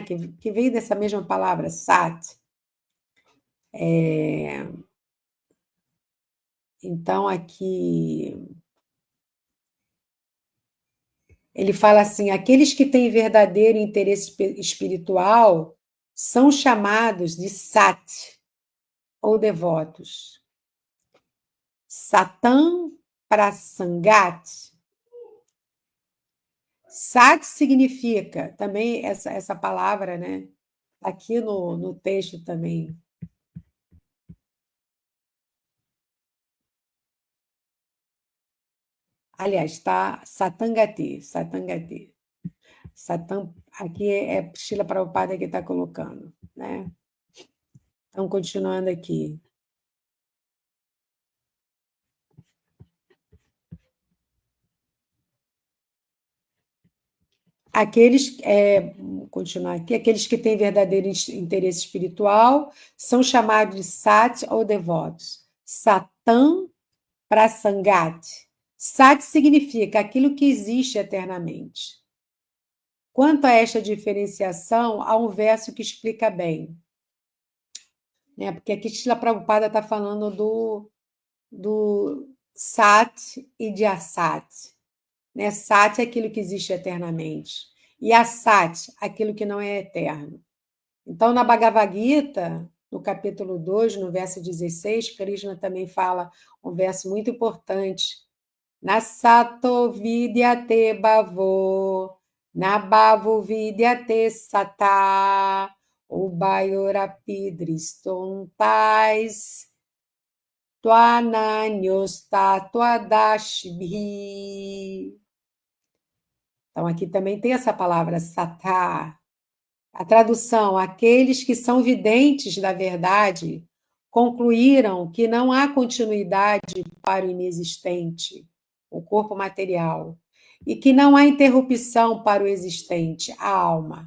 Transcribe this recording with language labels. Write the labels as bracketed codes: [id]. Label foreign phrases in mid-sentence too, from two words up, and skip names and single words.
[pt] que veio dessa mesma palavra, Sat. Então, aqui, ele fala assim: aqueles que têm verdadeiro interesse espiritual são chamados de Sat, ou devotos. [sa] Satam Prasangat. [pt] Sat significa, também essa palavra, né? Aqui no texto também. Aliás, está Satangati. Satam, aqui é Srila Prabhupada que está colocando, né? Então, continuando aqui. Continuar aqui, aqueles que têm verdadeiro interesse espiritual são chamados de sat ou devotos. [sa] Satam prasangat. [pt] Sat significa aquilo que existe eternamente. Quanto a esta diferenciação, há um verso que explica bem, né? Porque aqui Srila Prabhupada está falando do Sat e de Asat. Né? Sat é aquilo que existe eternamente. E Asat, aquilo que não é eterno. Então, na Bhagavad Gita, no capítulo 2, no verso 16, Krishna também fala um verso muito importante. [sa] Nasato vidyate bhavo, nabhavo vidyate sata, ubayorapi dristontais, twananyostatuadashibhi. [pt] Então, aqui também tem essa palavra sata. A tradução: aqueles que são videntes da verdade concluíram que não há continuidade para o inexistente, o corpo material, e que não há interrupção para o existente, a alma.